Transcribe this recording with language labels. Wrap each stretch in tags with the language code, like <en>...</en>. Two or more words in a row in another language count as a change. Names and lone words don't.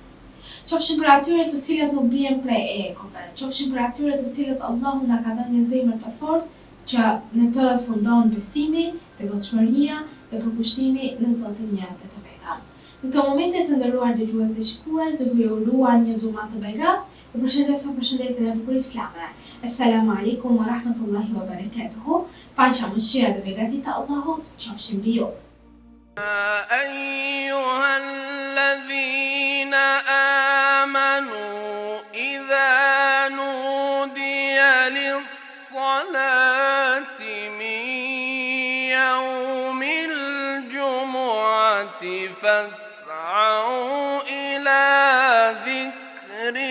<sq>Qofshin për atyre të cilët nuk bien prej egove, qofshin për atyre të cilët Allahu na ka dhënë një zemër të fortë që në të fundon besimi, devotshmëria dhe përkushtimi në Zotin një dhe të vetëm. Në këto momente të nderuar dëgjues dhe shikues, duke ju uruar një xumë të begat, ju përshëndes me përshëndetjen e bukur islame.</sq> <ar>السلام عليكم ورحمة الله وبركاته.</ar> <sq>Paqja, mëshira dhe begati të Allahut qofshin mbi ju.</sq> <ar>أيها الذين آمنوا إذا نودي للصلاة من يوم الجمعة فاسعوا إلى ذكر</ar>